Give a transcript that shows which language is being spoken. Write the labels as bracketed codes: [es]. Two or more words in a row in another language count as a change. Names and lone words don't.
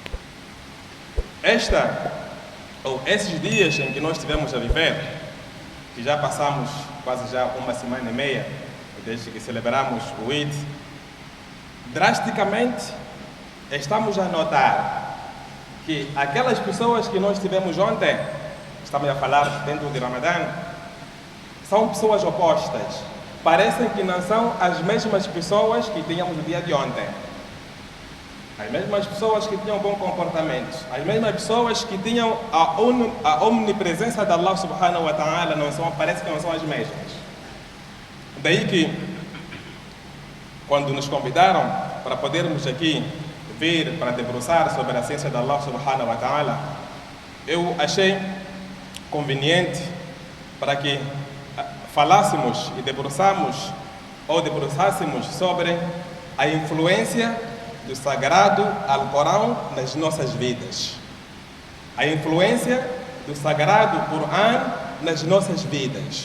[pt] Esses dias em que nós estivemos a viver, que já passamos quase já uma semana e meia, desde que celebramos o Eid, drasticamente estamos a notar que aquelas pessoas que nós tivemos ontem, estamos a falar dentro de Ramadã, são pessoas opostas. Parecem que não são as mesmas pessoas que tínhamos no dia de ontem. As mesmas pessoas que tinham bom comportamento, as mesmas pessoas que tinham a omnipresença de Allah [ar] سبحانه وتعالى, [pt] parece que não são as mesmas. Daí que, quando nos convidaram para podermos aqui vir para debruçar sobre a ciência de Allah [ar] سبحانه وتعالى, [pt] eu achei conveniente para que falássemos e debruçássemos sobre a influência do sagrado Alcorão nas nossas vidas. A influência do sagrado Coran nas nossas vidas.